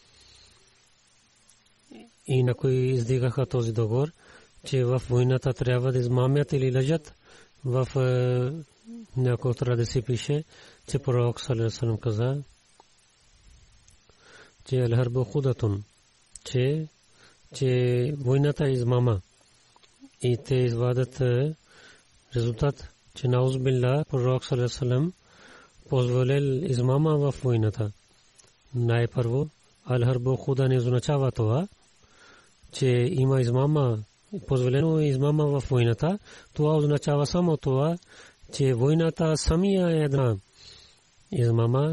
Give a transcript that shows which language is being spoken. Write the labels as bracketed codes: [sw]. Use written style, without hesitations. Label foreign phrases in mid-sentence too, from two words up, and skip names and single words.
[bg] И някои издигаха този договор, че в войната трябва да измамят или лъжат. В някои традиции пише, че пророк [ar] صلى الله عليه وسلم [bg] каза, че [ar] الحرب خدعة, [bg] че войната е измама. И те извадят резултат, че наузбилла пророк [ar] صلى الله عليه وسلم [bg] позволил измама в войната. Най-първо [ar] الحرب خدعة [bg] не означава това, че има измама, позволено е измама в войната. Това означава само това, че войната самия е една измама.